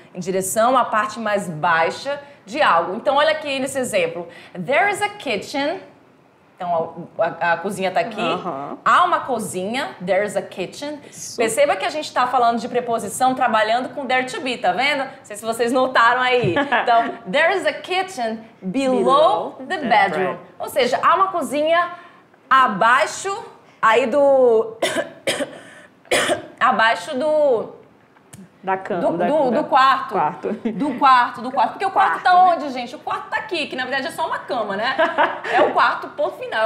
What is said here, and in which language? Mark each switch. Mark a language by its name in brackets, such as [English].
[Portuguese] Em direção à parte mais baixa de algo. Então, olha aqui nesse exemplo. [English] There is a kitchen. [Portuguese] Então, a cozinha está aqui. Há uma cozinha. [English] There's a kitchen. [Portuguese] Isso. Perceba que a gente está falando de preposição trabalhando com there to be, tá vendo? Não sei se vocês notaram aí. [English] Então, there's a kitchen below the bedroom. [Portuguese] Ou seja, há uma cozinha abaixo aí do... abaixo do... Da cama. Do quarto. Do quarto. Porque o quarto tá onde, gente? O quarto tá aqui, que na verdade é só uma cama, né? É o quarto por final.